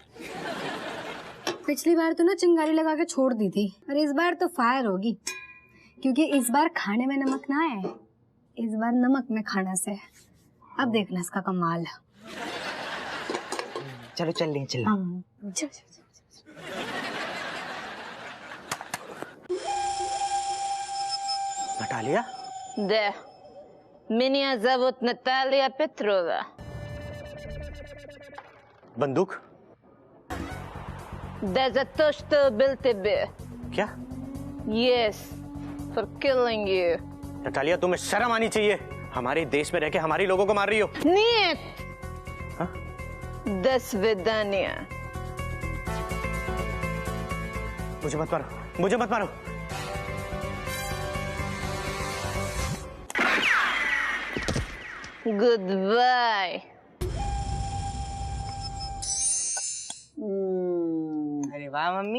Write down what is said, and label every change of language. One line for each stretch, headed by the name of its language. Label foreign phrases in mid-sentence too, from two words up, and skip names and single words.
Hindi: पिछली बार तो ना चिंगारी लगा के छोड़ दी थी, और इस बार तो फायर होगी, क्योंकि इस बार खाने में नमक ना है, इस बार नमक में खाना से। अब देखना इसका कमाल। चलो चल लें, चलो।
Russian: Natalia? Да. Меня зовут Наталья Петрова.
Hindi: बंदूक?
Russian: Да за то, что убил тебя.
Hindi: क्या?
English: Yes, for killing you.
Hindi: नटालिया, तुम्हें शर्म आनी चाहिए, हमारे देश में रह के हमारे लोगों को मार रही हो।
Russian: Нет.
Hindi: हाँ?
Russian: До свидания.
Hindi: मुझे मत मारो, मुझे मत मारो।
English: Goodbye.
Hindi: अरे वाह मम्मी,